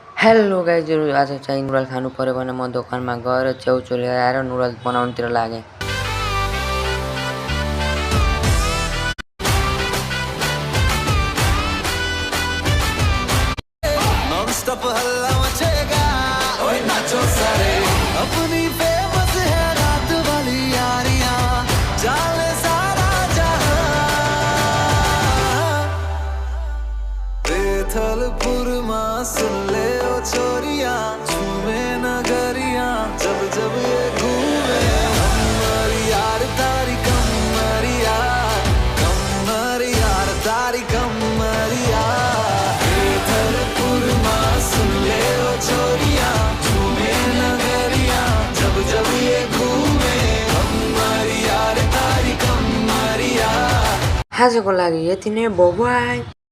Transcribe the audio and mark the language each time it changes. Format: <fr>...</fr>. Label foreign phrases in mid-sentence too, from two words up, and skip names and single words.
<en>hello guys,</en> <ne>जरूर आज चाहिँ नुडल खानु पर्यो भने म दोकानमा गएर च्याउचो लिएर आएर नुडल्स बनाउनुतिर लागेँ।</ne> <hi>नॉनस्टॉप हल्ला मचेगा, ओए नाचो सारे, अपनी फेमस है रात वाली यारियां, जाले सारा जहां। बेथलपुर मां सुन ले ओ छोरियां, झूमे नगरियां, जब जब ये घूमे कमर यार तारी कमरिया, कमर यार तारी कमरिया। बेथलपुर मां सुन ले ओ छोरियां, झूमे नगरियां, जब जब ये घूमे कमर यार तारी कमरिया।</hi> <ne>आजको लागि यति नै,</ne> <en>bye bye.</en>